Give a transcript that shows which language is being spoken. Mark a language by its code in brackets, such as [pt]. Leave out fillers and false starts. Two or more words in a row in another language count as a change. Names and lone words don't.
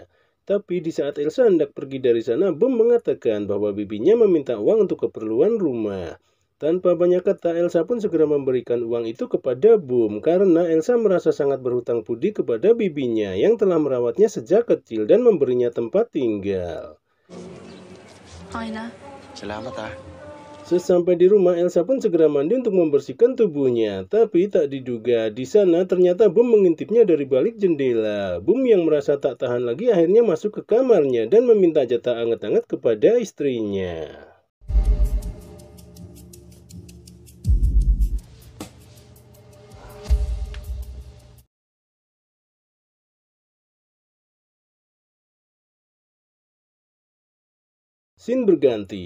[id] Tapi di saat Elsa hendak pergi dari sana, Boom mengatakan bahwa bibinya meminta uang untuk keperluan rumah. Tanpa banyak kata, Elsa pun segera memberikan uang itu kepada Boom karena Elsa merasa sangat berhutang budi kepada bibinya yang telah merawatnya sejak kecil dan memberinya tempat tinggal. [tl] Okay na? Salamat ah. [id] Sesampai di rumah, Elsa pun segera mandi untuk membersihkan tubuhnya. Tapi tak diduga, di sana ternyata Boom mengintipnya dari balik jendela. Boom yang merasa tak tahan lagi akhirnya masuk ke kamarnya dan meminta jatah anget-anget kepada istrinya. Scene berganti.